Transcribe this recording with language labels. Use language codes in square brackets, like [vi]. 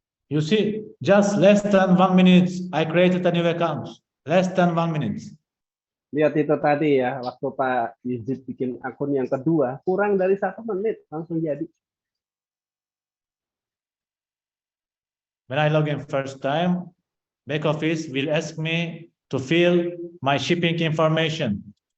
[en] You see, just less than 1 minute, I created a new account. Less than 1 minute. [id] Lihat itu tadi ya, waktu Pak Yizid bikin akun yang kedua, kurang dari 1 menit langsung jadi. [en] When I log in first time, back office will ask me to fill my shipping information.